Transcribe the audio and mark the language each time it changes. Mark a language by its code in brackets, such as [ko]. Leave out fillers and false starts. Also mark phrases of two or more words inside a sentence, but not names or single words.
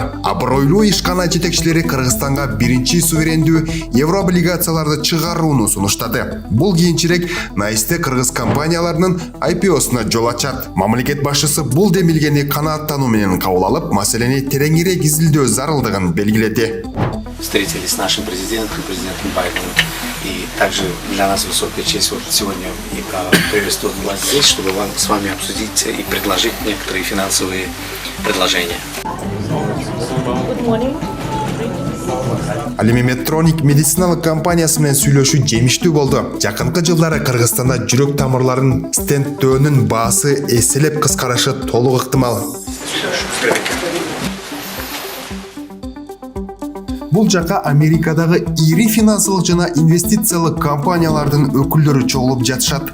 [ky] Абройлуу ишкана жетекчилери Кыргызстанга биринчи суверендүү еврооблигацияларды чыгарууну сунуштады. Бул кийинчерээк наисте кыргыз компанияларынын IPO-суна жол ачат. Мамлекет башчысы бул демилгени канааттануу менен кабыл алып, маселени тереңирээк зарылдыгын белгиледи. [ru] Встретились с нашим президентом Байденом. И также для нас высокая честь вот сегодня приветствовать вас здесь, чтобы с вами обсудить и предложить некоторые финансовые предложения. [ky] Ал эми Medtronic медициналык компаниясы менен сүйлөшүү жемиштүү болду. Жакынкы жылдары Кыргызстанда жүрөк тамырларын стенттөөнүн баасы эселеп кыскарышы толук ыктымал. Бул жака Америкадагы ири финансылык жана инвестициялык компаниялардын өкүлдөрү чогулуп жатышат.